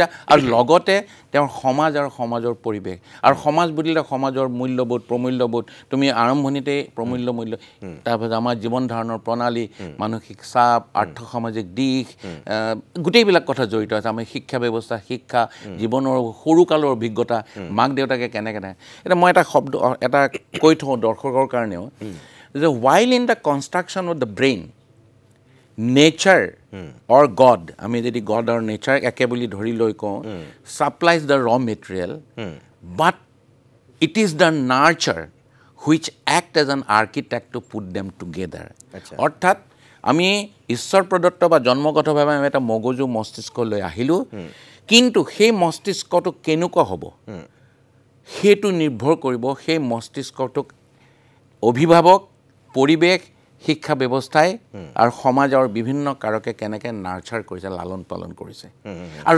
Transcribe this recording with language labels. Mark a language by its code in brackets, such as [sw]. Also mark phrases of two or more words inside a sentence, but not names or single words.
[as] আৰু লগতে তেওঁৰ সমাজ আৰু সমাজৰ পৰিৱেশ আৰু সমাজ বুলিলে সমাজৰ মূল্যবোধ প্ৰমূল্যবোধ তুমি আৰম্ভণিতে মূল্য তাৰপিছত আমাৰ জীৱন ধাৰণৰ প্ৰণালী মানসিক চাপ আৰ্থসামাজিক দিশ গোটেইবিলাক কথা জড়িত আছে আমাৰ শিক্ষা ব্যৱস্থা শিক্ষা জীৱনৰ সৰুকালৰ অভিজ্ঞতা মাক দেউতাকে কেনেকৈ এতিয়া মই এটা শব্দ এটা কৈ থওঁ দৰ্শকৰ কাৰণেও যে [en] while in the construction of the brain nature or God [as] আমি যদি [en] God or nature [as] একে বুলি ধৰি লৈ কওঁ [en] supplies the raw material but it is the nurture which act as an architect to put them together [as] অৰ্থাৎ আমি ঈশ্বৰ প্ৰদত্ত বা জন্মগতভাৱে আমি এটা মগজু মস্তিষ্ক লৈ আহিলোঁ কিন্তু সেই মস্তিষ্কটো কেনেকুৱা হ'ব সেইটো নিৰ্ভৰ কৰিব সেই মস্তিষ্কটোক অভিভাৱক পৰিৱেশ শিক্ষা ব্যৱস্থাই আৰু সমাজ আৰু বিভিন্ন কাৰকে কেনেকৈ নাৰ্চাৰ কৰিছে লালন পালন কৰিছে আৰু